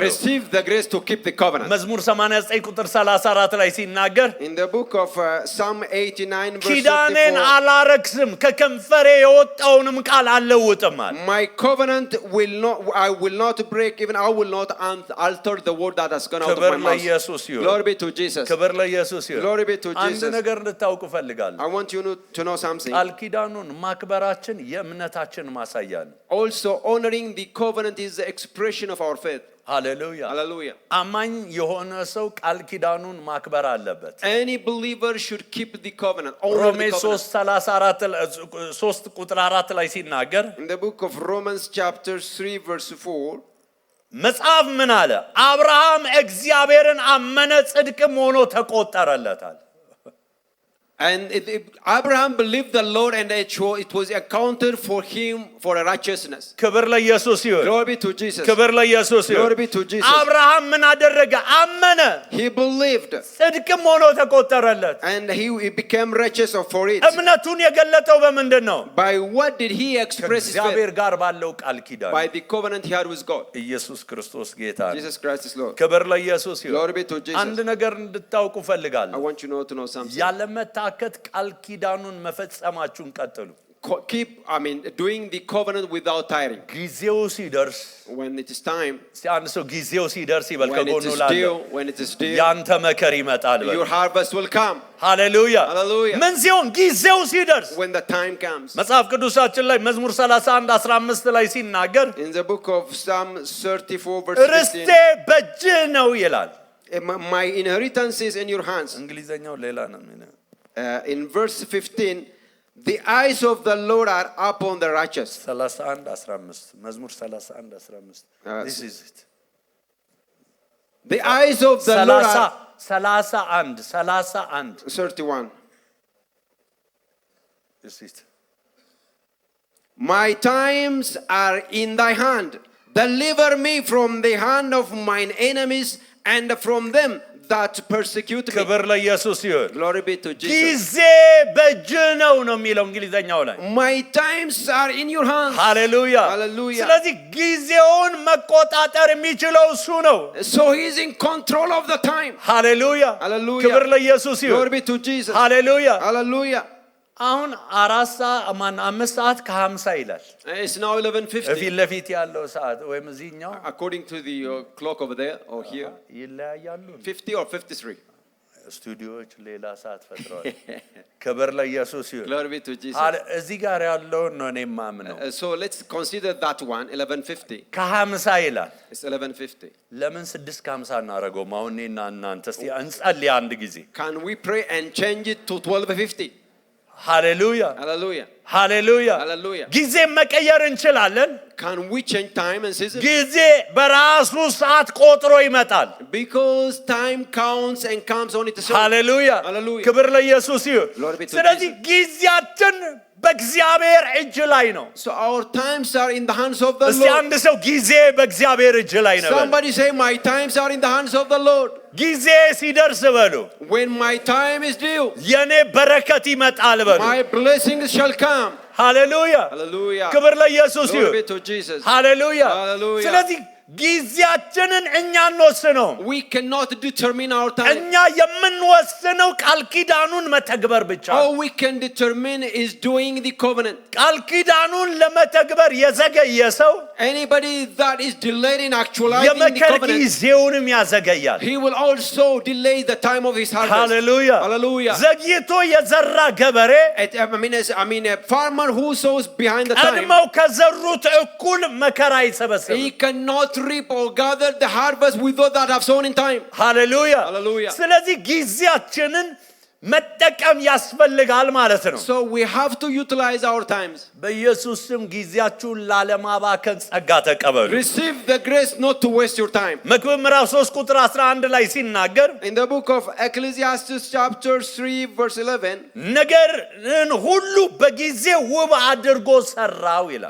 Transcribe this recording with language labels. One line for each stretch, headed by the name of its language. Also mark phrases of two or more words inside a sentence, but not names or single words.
English: Receive the grace to keep the covenant.
Amharic: መዝሙር 89 ቁጥር 34 ላይ ሲናገር
English: In the book of Psalm 89 verse
Amharic: ኪዳኔን
English: 34,
Amharic: አላረክስም ከከንፈሬ የወጣውንም ቃል አልለውጥም አለ።
English: my covenant I will not break, even I will not alter the word that has gone out of
Amharic: ክብር
English: my mouth.
Amharic: ለኢየሱስ ይሁን።
English: Glory be to Jesus.
Amharic: ክብር ለኢየሱስ ይሁን።
English: Glory be to
Amharic: አንድ
English: Jesus.
Amharic: ነገር እንድታውቁ ፈልጋለሁ።
English: I want you to know something.
Amharic: ቃል ኪዳኑን ማክበራችን የእምነታችን ማሳያ ነው።
English: Also, honoring the covenant is the expression of our faith.
Amharic: ሃሌሉያ።
English: Hallelujah.
Amharic: አማኝ የሆነ ሰው ቃል ኪዳኑን ማክበር አለበት።
English: Any believer should keep the covenant. Honor
Amharic: ሮሜ
English: the covenant.
Amharic: 3 ቁጥር 4 ላይ ሲናገር
English: In the book of Romans chapter 3 verse 4,
Amharic: መጽሐፍ ምን አለ? አብርሃም እግዚአብሔርን አመነ ጽድቅም ሆኖ ተቆጠረለታል።
English: and Abraham believed the Lord, and it was accounted for him for a righteousness.
Amharic: ክብር ለኢየሱስ ይሁን።
English: Glory be to Jesus.
Amharic: ክብር ለኢየሱስ ይሁን።
English: Glory be to Jesus.
Amharic: አብርሃም ምን አደረገ? አመነ
English: He believed,
Amharic: ጽድቅም ሆኖ ተቆጠረለት።
English: and he became righteous for it.
Amharic: እምነቱን የገለጠው በምንድን ነው?
English: By what did he express his
Amharic: ከእግዚአብሔር
English: faith?
Amharic: ጋር ባለው ቃል ኪዳን።
English: By the covenant he had with God.
Amharic: ኢየሱስ ክርስቶስ ጌታ ነው።
English: Jesus Christ is Lord.
Amharic: ክብር ለኢየሱስ ይሁን።
English: Glory be to Jesus.
Amharic: አንድ ነገር እንድታውቁ
English: I
Amharic: ፈልጋለሁ።
English: want you to know something.
Amharic: ያለመታከት ቃል ኪዳኑን መፈጸማችሁን ቀጥሉ።
English: Keep, doing the covenant without tiring.
Amharic: ጊዜው ሲደርስ
English: When it is time,
Amharic: አንድ ሰው ጊዜው ሲደርስ ይበል።
English: when it
Amharic: ከጎኑ
English: is
Amharic: ላለው
English: due, when it is due,
Amharic: ያንተ መከር ይመጣል በል።
English: your harvest will come.
Amharic: ሃሌሉያ።
English: Hallelujah.
Amharic: ምን ሲሆን? ጊዜው ሲደርስ።
English: When the time comes.
Amharic: መጽሐፍ ቅዱሳችን ላይ መዝሙር 31 15 ላይ ሲናገር
English: In the book of Psalm 34 verse 15,
Amharic: ርስቴ በእጅህ ነው ይላል።
English: my inheritance is in your hands.
Amharic: እንግሊዘኛው ሌላ ነው የሚለው።
English: In verse 15, the eyes of the Lord are upon the righteous. 31 15 መዝሙር 31 15 this is it. The eyes of the Lord are 31 31. this is it. My times are in thy hand. Deliver me from the hand of mine enemies and from them that persecute me.
Amharic: ክብር ለኢየሱስ ይሁን።
English: Glory be to Jesus.
Amharic: ጊዜ በእጅህ ነው ነው የሚለው እንግሊዘኛው ላይ።
English: My times are in your hands.
Amharic: ሃሌሉያ።
English: Hallelujah.
Amharic: ስለዚህ ጊዜውን መቆጣጠር የሚችለው እሱ ነው።
English: So he is in control of the time.
Amharic: ሃሌሉያ።
English: Hallelujah.
Amharic: ክብር ለኢየሱስ ይሁን።
English: Glory be to Jesus.
Amharic: ሃሌሉያ።
English: Hallelujah.
Amharic: አሁን 5 ሰዓት ከ50 ይላል።
English: It's now 11:50.
Amharic: ፊት ለፊት ያለው ሰዓት ወይም እዚህኛው
English: According to the clock over there or here,
Amharic: ይለያያሉ።
English: 50 or 53.
Amharic: ስቱዲዮዎች ሌላ ሰዓት ፈጥረዋል። ክብር ለኢየሱስ ይሁን።
English: Glory be to Jesus.
Amharic: እዚህ ጋር ያለውን ነው እኔ የማምነው።
English: So let's consider that one, 11:50.
Amharic: ከ50 ይላል።
English: It's 11:50.
Amharic: ለምን 6 ከ50 እናደርገውም? አሁን እኔና እናንተ እስቲ እንጸልይ አንድ ጊዜ።
English: Can we pray and change it to 12:50?
Amharic: ሃሌሉያ
English: Hallelujah.
Amharic: ሃሌሉያ።
English: Hallelujah.
Amharic: ጊዜ መቀየር እንችላለን።
English: Can we change time and season?
Amharic: ጊዜ በራሱ ሰዓት ቆጥሮ ይመጣል።
English: Because time counts and comes on its own.
Amharic: ሃሌሉያ።
English: Hallelujah.
Amharic: ክብር ለኢየሱስ ይሁን።
English: Glory be to
Amharic: ስለዚህ
English: Jesus.
Amharic: ጊዜያችን በእግዚአብሔር እጅ ላይ ነው።
English: So our times are in the hands of the
Amharic: እስቲ
English: Lord.
Amharic: አንድ ሰው ጊዜ በእግዚአብሔር እጅ ላይ ነው በል።
English: Somebody say, my times are in the hands of the Lord.
Amharic: ጊዜ ሲደርስ በሉ
English: When my time is due,
Amharic: የኔ በረከት ይመጣል በሉ።
English: my blessings shall come.
Amharic: ሃሌሉያ።
English: Hallelujah.
Amharic: ክብር ለኢየሱስ
English: Glory
Amharic: ይሁን።
English: be to Jesus.
Amharic: ሃሌሉያ።
English: Hallelujah.
Amharic: ስለዚህ ጊዜያችንን እኛ እንወስነው።
English: We cannot determine our time.
Amharic: እኛ የምንወስነው ቃል ኪዳኑን መተግበር ብቻ ነው።
English: All we can determine is doing the covenant.
Amharic: ቃል ኪዳኑን ለመተግበር የዘገየ ሰው
English: Anybody that is delayed in actualizing the
Amharic: የመከር
English: covenant,
Amharic: ጊዜውንም ያዘገያል።
English: he will also delay the time of his harvest.
Amharic: ሃሌሉያ።
English: Hallelujah.
Amharic: ዘግይቶ የዘራ ገበሬ
English: A farmer who sows behind the time,
Amharic: ቀድመው ከዘሩት እኩል መከራ አይሰበስብም።
English: he cannot reap or gather the harvest with those that have sown in time.
Amharic: ሃሌሉያ
English: Hallelujah.
Amharic: ስለዚህ ጊዜያችንን መጠቀም ያስፈልጋል ማለት ነው
English: So we have to utilize our times.
Amharic: በኢየሱስ ስም ጊዜያችሁን ላለማባከን ጸጋ ተቀበሉ
English: Receive the grace not to waste your time.
Amharic: መክብብ ምዕራፍ 3 ቁጥር 11 ላይ ሲናገር
English: In the book of Ecclesiastes chapter 3 verse 11,
Amharic: ነገርን ሁሉ በጊዜው ውብ አድርጎ ሰራው ይላል